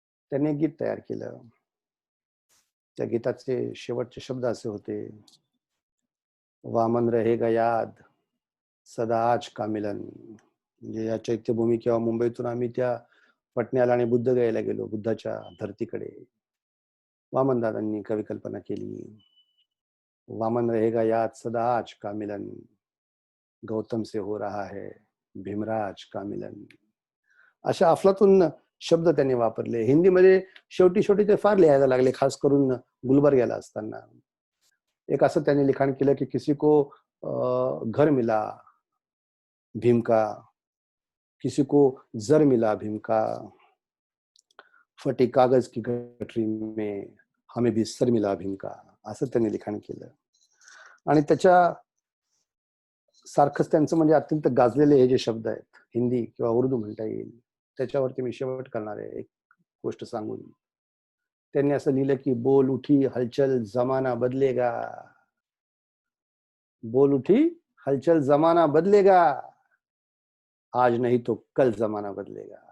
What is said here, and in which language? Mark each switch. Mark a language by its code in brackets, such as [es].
[mr] त्यांनी एक गीत तयार केलं. त्या गीताचे शेवटचे शब्द असे होते, [hi] वामन रहेगा याद सदा आज का मिलन. [mr] म्हणजे या चैत्यभूमी किंवा मुंबईतून आम्ही त्या पटण्याला आणि बुद्धगयेला गेलो, बुद्धाच्या धरतीकडे. वामनदादांनी कवी कल्पना केली, [hi] वामन रहेगा याद सदा आज का मिलन, गौतम से हो रहा है भीमराज का मिलन. [mr] अशा अफलातून शब्द त्यांनी वापरले. हिंदीमध्ये शेवटी शेवटी ते फार लिहायला लागले, खास करून गुलबर्ग्याला असताना. एक असं त्यांनी लिखाण केलं की [hi] किसी को घर मिला भीम का, किसी को जर मिला भीम का, फटी कागज की गठरी में हमें भी सर मिला भीम का. [mr] असं त्यांनी लिखाण केलं. आणि त्याच्या सारखंच त्यांचं म्हणजे अत्यंत गाजलेले हे जे शब्द आहेत, हिंदी किंवा उर्दू म्हणता येईल, त्याच्यावरती मी शेवट करणार आहे एक गोष्ट सांगून. त्यांनी असं लिहिलं की [hi] बोल उठी हलचल जमाना बदलेगा, बोल उठी हलचल जमाना बदलेगा, आज नाही तो कल जमाना बदलेगा.